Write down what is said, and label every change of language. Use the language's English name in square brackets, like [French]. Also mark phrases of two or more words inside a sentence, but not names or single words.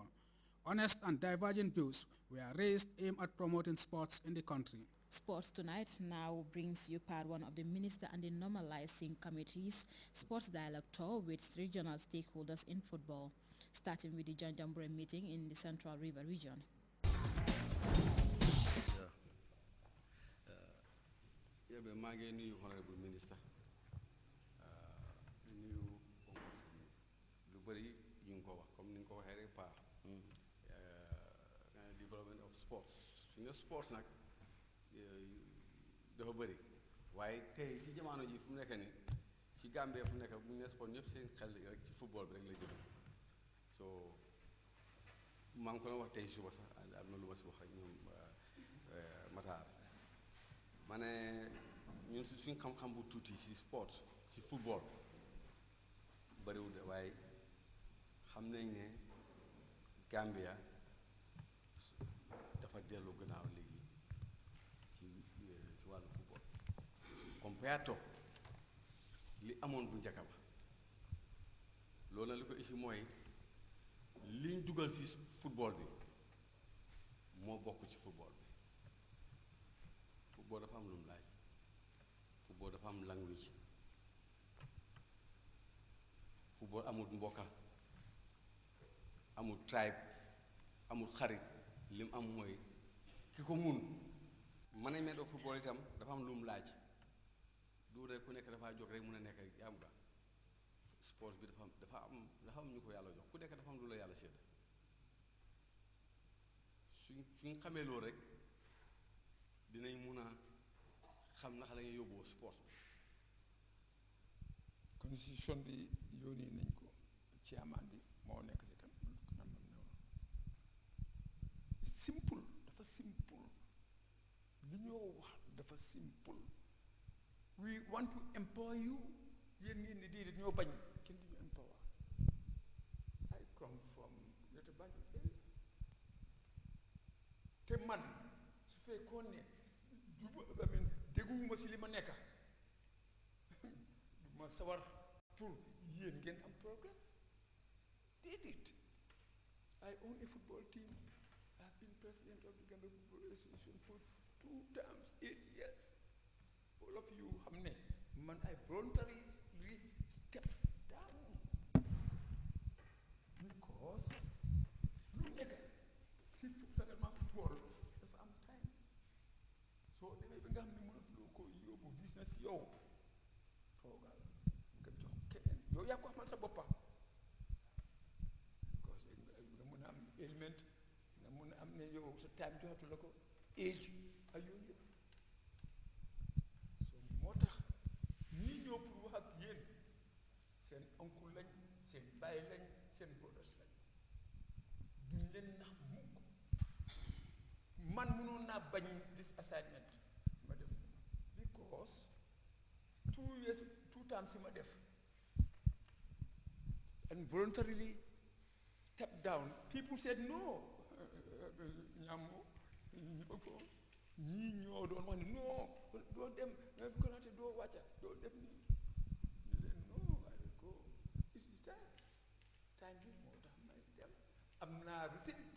[English] Honest and divergent views were raised aimed at promoting sports in the country. Sports Tonight now brings you part 1 of the Minister and the Normalizing Committee's Sports Dialogue Tour with regional stakeholders in football, starting with the Janjambure meeting in the Central River region. [Wolof] maa ngi nuyu [English] honorable minister [Wolof] nuyu lu bëri ñu ngi ko wax comme ni nga ko waxee rek pa [English] development of sports [Wolof] su nga sports nag dafa bëri waaye tey ci jamono ji fu mu nekk ni ci Gambie fu mu nekk bu ñu ne sport ñëpp seen xel rek ci football bi rek la jëm so maa ngi ko doon wax tey suba sax am na lu ma si wax ak ñoom Matar ma ne ñun suñ xam-xam bu tuuti ci sport ci football bariwul de waaye xam nañ ne Gambia dafa dellu gannaaw léegi ci wàllu football [English] compared to [Wolof] li amoon bu njëkk ba loolu na li ko isi mooy liñ dugal ci football bi moo bokk ci football bi football dafa am lu mu laaj football dafa am language football amul mbokka amul tribe amul xarit lim am mooy ki ko mun [English] management of football [Wolof] itam dafa am lu mu laaj du rek ku nekk dafa jóg rek mun a nekk yaa am nga sport bi dafa am ñu ko yàlla jox ku nekk dafa am lu la yàlla sédd suñ xamee loolu rek dinañ mun a xam naka la ñuy yóbboo sport bi constitution bi yónnee nañ ko chairman bi moo nekk si kanam simple dafa simple li ñoo wax dafa simple [English] we want to empower you [Wolof] yéen ngeen ni déedéet ñoo bañ kenn duñu empower [English] I come from Greater Banjul area [Wolof] te man su fekkoon ne dégguwuma si li ma nekka du ma sawar pour yéen ngeen am progress déedéet [English] I own a football team I've been president of the Gambia Football Association for 2 terms 8 years all of you [Wolof] xam ne man [English] I voluntarily step down [Wolof] because lu nekk si seulement football dafa am time soo demee ba nga xam ne mënatuloo ko yóbbu business yow toogal nga jox keneen yow yaa ko xamal sa boppa because nga mën a am element nga mën a am ne yow sa time joxatu la ko age ak yooyu yëpp so moo tax ñii ñoo pour wax ak yéen seen oncle lañ seen baay lañ seen brothers lañ duñ leen nax mukk man mënoon naa bañ [English] this assignment [Wolof] ma def because 2 times si ma def [English] and voluntarily step down people said no [Wolof] ñaamu ñii ñoo doon wax ne non doo dem Konaté doo wàcca doo def ni leen non [English] I will go this is time [Wolof] bi moo tax may dem am naa receipt